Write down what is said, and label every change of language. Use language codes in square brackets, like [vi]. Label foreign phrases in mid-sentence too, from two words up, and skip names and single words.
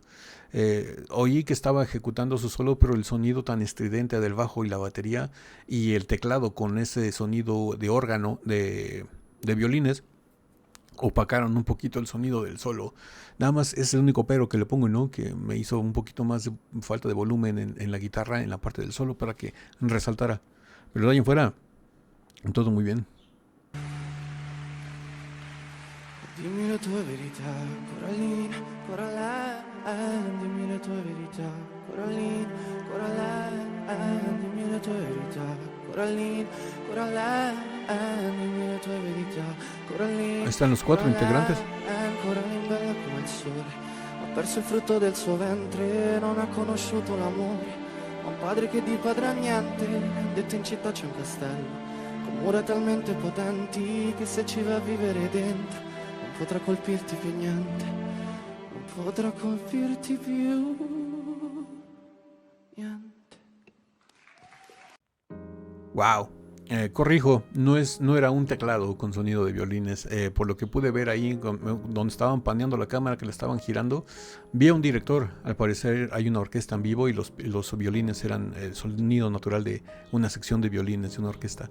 [es] Oí que estaba ejecutando su solo, pero el sonido tan estridente del bajo y la batería y el teclado con ese sonido de órgano de violines opacaron un poquito el sonido del solo. Nada más es el único pero que le pongo, ¿no? Que me hizo un poquito más de falta de volumen en la guitarra, en la parte del solo, para que resaltara. Pero de ahí en fuera, todo muy bien. [it] Dimmi le tue verità, Coraline, Coraline, dimmi le tue verità, Coraline, Coraline, dimmi le tue verità, Coraline, Coraline, dimmi le tue verità, Coraline. [es] Ahí están los 4 integrantes. [it] Coraline bella come il sole, ha perso il frutto del suo ventre, non ha conosciuto l'amore, ha un padre che di padre ha niente, detto in città c'è un castello, con mura talmente potenti che se ci va a vivere dentro potrà colpirti più niente, non potrà colpirti più niente. Wow. [es] Corrijo, no era un teclado con sonido de violines. Por lo que pude ver ahí, donde estaban paneando la cámara, que la estaban girando, vi a un director. Al parecer hay una orquesta en vivo y los violines eran el sonido natural de una sección de violines de una orquesta.